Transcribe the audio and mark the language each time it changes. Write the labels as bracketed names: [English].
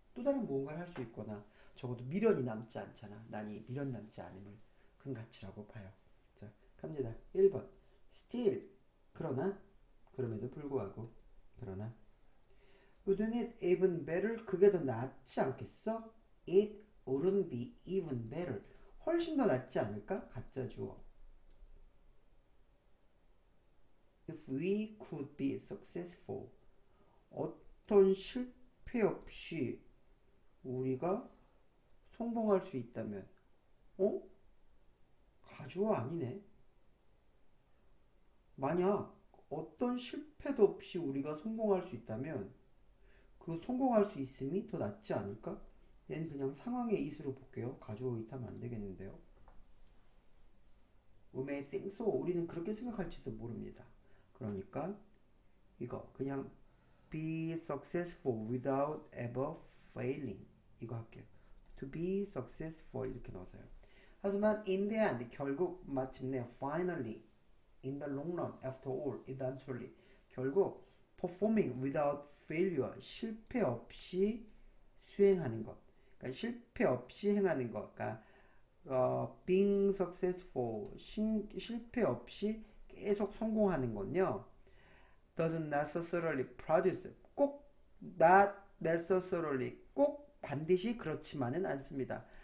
[Korean] 또 다른 무언가를 할 수 있거나 적어도 미련이 남지 않잖아. 난 이 미련 남지 않음을 큰 가치라고 봐요. 자 갑니다. 1번 still 그러나 그럼에도 불구하고 그러나 [English] wouldn't it even better [Korean] 그게 더 낫지 않겠어? [English] It wouldn't be even better [Korean] 훨씬 더 낫지 않을까? 가짜 주어 [English] if we could be successful [Korean] 어떤 실패 없이 우리가 성공할 수 있다면 가주어 아니네. 만약 어떤 실패도 없이 우리가 성공할 수 있다면 그 성공할 수 있음이 더 낫지 않을까? 얘는 그냥 상황의 이수로 볼게요. 가주어 이타면 안 되겠는데요. [English] We may think so. [Korean] 우리는 그렇게 생각할지도 모릅니다. 그러니까 이거 그냥 [English] be successful without ever failing [Korean] 이거 할게요. [English] to be successful [Korean] 이렇게 넣어서요. 하지만 [English] in the end [Korean] 결국 마침내 [English] finally in the long run after all eventually [Korean] 결국 [English] performing without failure [Korean] 실패 없이 수행하는 것 그러니까 실패 없이 행하는 것 그러니까 [English] being successful [Korean] 실패 없이 계속 성공하는 건요 [English] doesn't necessarily produce [Korean] 꼭 [English] not necessarily [Korean] 꼭 반드시 그렇지만은 않습니다.